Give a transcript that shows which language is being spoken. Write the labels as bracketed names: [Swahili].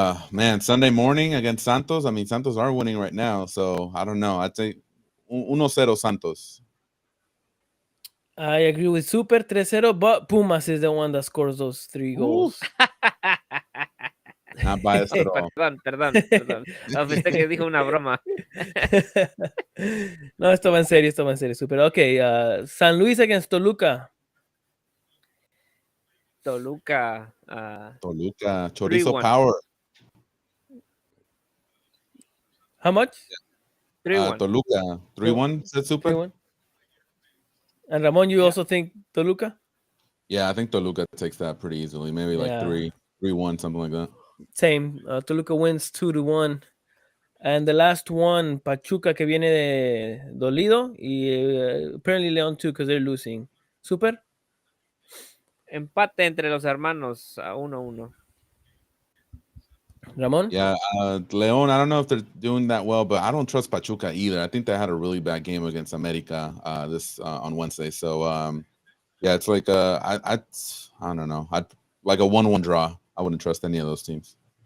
[English] Man, Sunday morning against Santos. I mean, Santos are winning right now, so I don't know. I'd say 1-0 Santos. I agree with Super 3-0, but Pumas is the one that scores those 3 goals. Not biased at all. [Spanish] Perdón. Pensé que dijo una broma. No, esto va en serio, Super. [English] Ok, San Luis against Toluca. Toluca. Toluca, Chorizo 3-1. Power. How much? 3-1. Toluca, 3-1, said Super? 3-1. And Ramon, you also think Toluca? Yeah, I think Toluca takes that pretty easily. Maybe like Yeah. 3-1, something like that. Same. Toluca wins 2-1. And the last one, Pachuca, que viene de dolido. Y apparently León too, because they're losing. Super. [Spanish] Empate entre los hermanos a 1-1. Ramon. [English] Yeah, León, I don't know if they're doing that well, but I don't trust Pachuca either. I think they had a really bad game against America this on Wednesday. So yeah, it's like I don't know. I'd like a 1-1 draw. I wouldn't trust any of those teams.